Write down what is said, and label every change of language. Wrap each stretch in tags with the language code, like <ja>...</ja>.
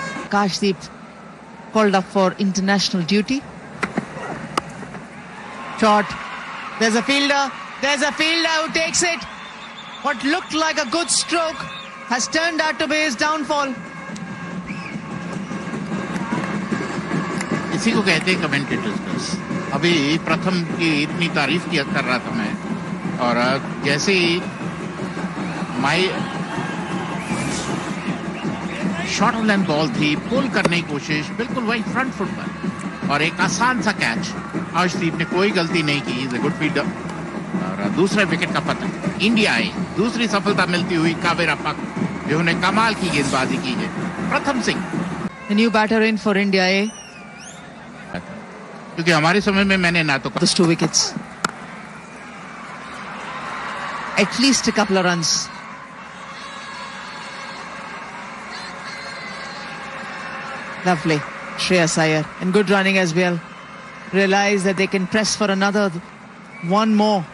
<en>Kashdeep called up for international duty. Shot. There's a fielder. There's a fielder who takes it. What looked like a good stroke has turned out to be his downfall.</en> <hi>इसी को कहते हैं commentators बस. अभी प्रथम की इतनी तारीफ किया कर रहा था मैं, और जैसे ही शॉर्ट लेंथ बॉल थी, पुल करने की कोशिश, बिल्कुल वही फ्रंट फुट पर, और एक आसान सा कैच. अर्शदीप ने कोई गलती नहीं की.</hi> <en>Is a good fielder.</en> <hi>और दूसरे विकेट का पतन. इंडिया आई दूसरी सफलता मिलती हुई कावेरप्पा को, जिन्होंने कमाल की गेंदबाजी की है. प्रथम Singh,</hi> <en>A new batter in for India A.</en> <hi>क्योंकि हमारे समय में मैंने ना तो</hi> <en>Those 2 wickets. At least a couple of runs. Lovely. Shreyas Iyer. And good running as well. Realize that they can press for another one more.</en>